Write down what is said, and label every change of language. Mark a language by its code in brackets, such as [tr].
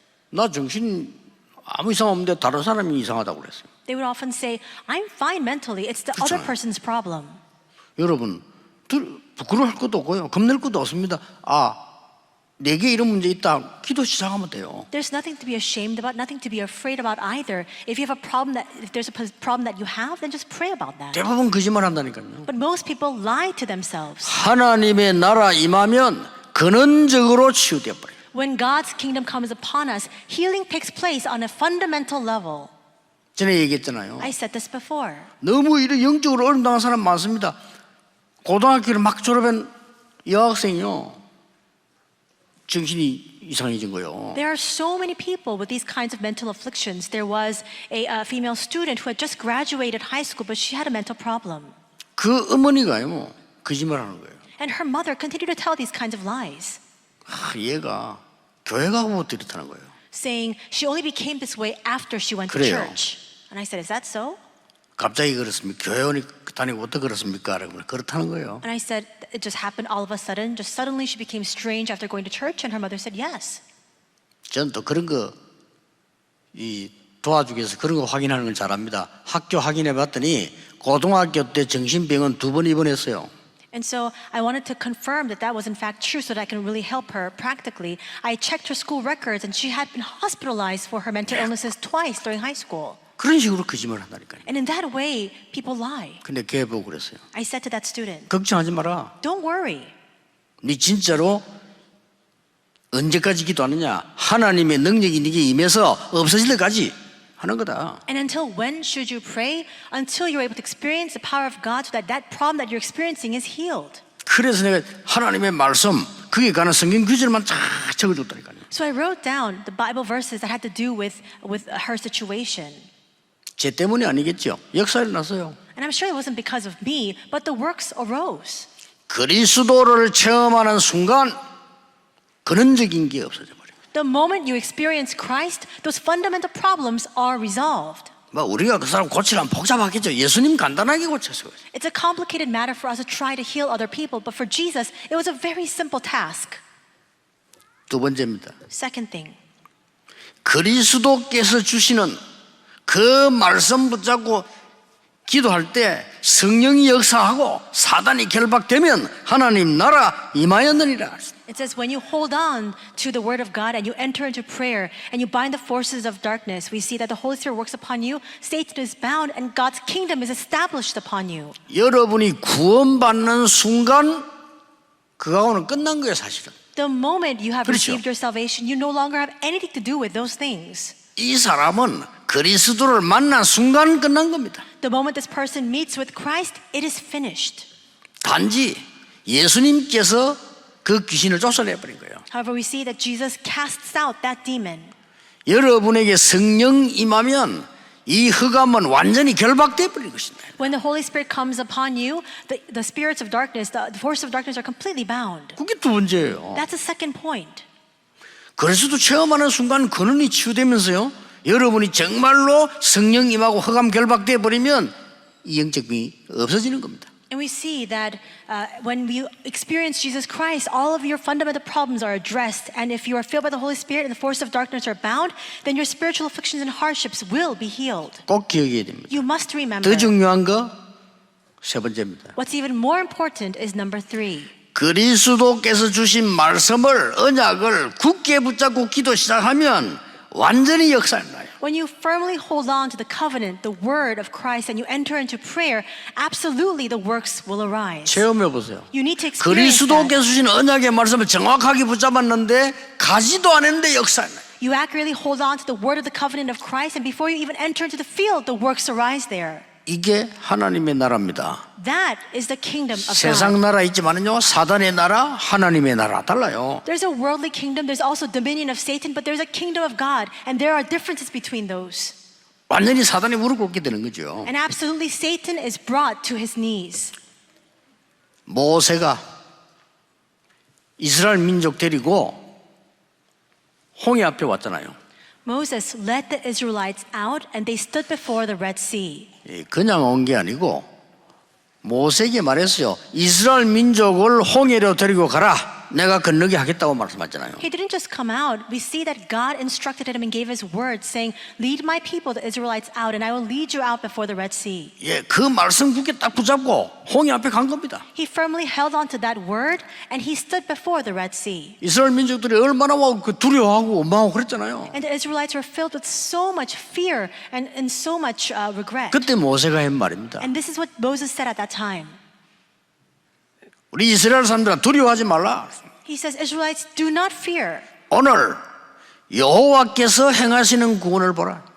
[ko] 나 정신 아무 이상 없는데 다른 사람이 이상하다고 그랬어요. [en] They would often say, I'm fine mentally. It's the other person's problem. [ko] 여러분 부끄러워할 것도 없고요. 겁낼 것도 없습니다. 내게 이런 문제 있다. 기도 시작하면 돼요. [en] There's nothing to be ashamed about, nothing to be afraid about either. If you have a problem if there's a problem that you have, then just pray about that. [ko] 대부분 거짓말 한다니까요. [en] But most people lie to themselves. [ko] 하나님의 나라 임하면 근원적으로 치유되어 버려요. [en] When God's kingdom comes upon us, healing takes place on a fundamental level. [ko] 전에 얘기했잖아요. [en] I said this before. [ko] 너무 이런 영적으로 어려움 당한 사람 많습니다. 고등학교를 막 졸업한 여학생이요. 정신이 이상해진 거예요. [en] There are so many people with these kinds of mental afflictions. There was a female student who had just graduated high school, but she had a mental problem. [ko] 그 어머니가요, 거짓말하는 거예요. [en] And her mother continued to tell these kinds of lies, [ko] 얘가 교회 가고부터 이렇다는 거예요. [en] saying she only became this way after she went to [ko] 그래요. [en] church. And I said, is that so? [ko] 갑자기 그렇습니까? 교회 다니고부터 그렇습니까? 그렇다는 거예요. [en] And I said, it just happened all of a sudden. Just suddenly she became strange after going to church. And her mother said, yes. [ko] 저는 또 그런 거 도와주기 위해서 그런 거 확인하는 걸 잘합니다. 학교 확인해 봤더니 고등학교 때 정신병원 2번 입원했어요. [en] And so I wanted to confirm that that was in fact true so that I can really help her practically. I checked her school records and she had been hospitalized for her mental illnesses twice during high school. [ko] 그런 식으로 거짓말 한다니까요. [en] And in that way, people lie. [ko] 근데 걔 보고 그랬어요. [en] I said to that student, [ko] 걱정하지 마라. [en] don't worry. [ko] 네 진짜로 언제까지 기도하느냐? 하나님의 능력이 네게 임해서 없어질 때까지 하는 거다. [en] And until when should you pray? Until you're able to experience the power of God so that that problem that you're experiencing is healed. [ko] 그래서 내가 하나님의 말씀 그게 관한 성경 구절만 쫙 적어줬다니까요. [en] So I wrote down the Bible verses that had to do with her situation. [ko] 제 때문이 아니겠죠. 역사 일어났어요. [en] And I'm sure it wasn't because of me, but the works arose. [ko] 그리스도를 체험하는 순간 근원적인 게 없어져 버려요. [en] The moment you experience Christ, those fundamental problems are resolved. [ko] 우리가 그 사람 고치려면 복잡하겠죠. 예수님 간단하게 고쳤어요. [en] It's a complicated matter for us to try to heal other people, but for Jesus, it was a very simple task. [ko] 두 번째입니다. [en] Second thing, [ko] 그리스도께서 주시는 그 말씀 붙잡고 기도할 때 성령이 역사하고 사단이 결박되면 하나님 나라 임하였느니라. [en] it says when you hold on to the word of God and you enter into prayer and you bind the forces of darkness, we see that the Holy Spirit works upon you, Satan is bound, and God's kingdom is established upon you. [ko] 여러분이 구원받는 순간 그거하고는 끝난 거예요, 사실은. [en] The moment you have [ko] 그렇죠. [en] received your salvation, you no longer have anything to do with those things. [ko] 이 사람은 그리스도를 만난 순간 끝난 겁니다. [en] The moment this person meets with Christ, it is finished. [ko] 단지 예수님께서 그 귀신을 쫓아내버린 거예요. [en] However, we see that Jesus casts out that demon. [ko] 여러분에게 성령 임하면 이 흑암은 완전히 결박돼 버린 것입니다. [en] When the Holy Spirit comes upon you, the spirits of darkness, the forces of darkness are completely bound. [ko] 그게 두 번째예요. [en] That's the second point. [ko] 그리스도 체험하는 순간 근원이 치유되면서요. 여러분이 정말로 성령 임하고 흑암 결박돼 버리면 이 영적 병이 없어지는 겁니다. [en] And we see that when we experience Jesus Christ, all of your fundamental problems are addressed. And if you are filled by the Holy Spirit and the forces of darkness are bound, then your spiritual afflictions and hardships will be healed. [ko] 꼭 기억해야 됩니다. [en] You must remember. [ko] 더 중요한 거 세 번째입니다. [en] What's even more important is number 3. [ko] 그리스도께서 주신 말씀을 언약을 굳게 붙잡고 기도 시작하면 완전히 역사를 나요. [en] When you firmly hold on to the covenant, the word of Christ, and you enter into prayer, absolutely the works will arise. [ko] 체험해 보세요. [en] You need to experience that. [ko] 그리스도께서 주신 언약의 말씀을 정확하게 붙잡았는데 가지도 않았는데 역사했네. [en] You accurately hold on to the word of the covenant of Christ, and before you even enter into the field, the works arise there. [ko] 이게 하나님의 나라입니다. [en] That is the kingdom of [ko] 세상 [en] God. [ko] 나라 있지만은요, 사단의 나라, 하나님의 나라 달라요. [en] There's a worldly kingdom, there's also dominion of Satan, but there's a kingdom of God, and there are differences between those. [ko] 완전히 사단이 무릎 꿇게 되는 거죠. [en] And absolutely Satan is brought to his knees. [ko] 모세가 이스라엘 민족 데리고 홍해 앞에 왔잖아요. [en] Moses led the Israelites out, and they stood before the Red Sea. [ko] 그냥 온 게 아니고 모세에게 말했어요. 이스라엘 민족을 홍해로 데리고 가라. 내가 건너게 하겠다고 말씀하잖아요. [en] He didn't just come out. We see that God instructed him and gave his word, saying, "Lead my people, the Israelites, out, and I will lead you out before the Red Sea." [ko] 예, 그 말씀 굳게 딱 붙잡고 홍해 앞에 간 겁니다. [en] He firmly held on to that word, and he stood before the Red Sea. [ko] 이스라엘 민족들이 얼마나 두려워하고 원망하고 그랬잖아요. [en] And the Israelites were filled with so much fear and so much regret. [ko] 그때 모세가 한 말입니다. [en] And this is what Moses said at that time. [ko] 우리 이스라엘 사람들아 두려워하지 말라. [en] He says, Israelites, do not fear, [ko] 오늘 여호와께서 행하시는 구원을 보라.